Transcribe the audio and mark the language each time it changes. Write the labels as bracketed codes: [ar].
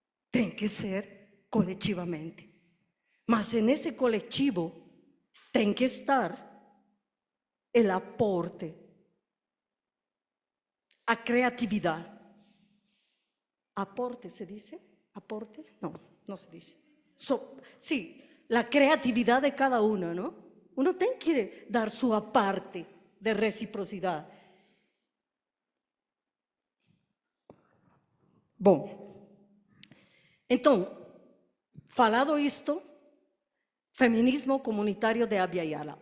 [pt] Tem que ser coletivamente. Mas nesse coletivo tem que estar o aporte, a criatividade. [es] Aporte, ¿se dice? ¿Aporte? No se dice. Sí, la creatividad de cada uno, ¿no? [pt] Uno tem que dar sua parte de reciprocidade. Bom, então, falado isto, feminismo comunitário de Abya Yala.